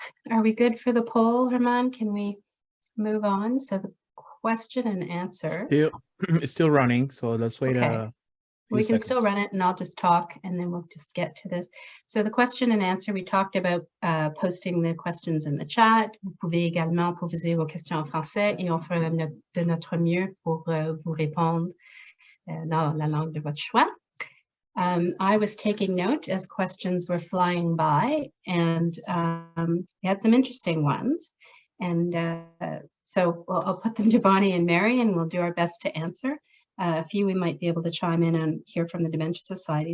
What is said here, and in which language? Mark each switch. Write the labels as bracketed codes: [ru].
[en] Are we good for the poll, Herman? Can we move on? So the question and answer. It's still running, so let's wait a few We can seconds. still run it, and I'll just talk, and then we'll just get to this. So the question and answer, we talked about posting the questions in the chat. [fr] Vous pouvez également poser vos questions en français, et on fera de notre mieux pour vous répondre dans la langue de votre choix. [en] I was taking note as questions were flying by, and we had some interesting ones. And so I'll put them to Bonnie and Mary, and we'll do our best to answer. A few we might be able to chime in and hear from the Dementia Society.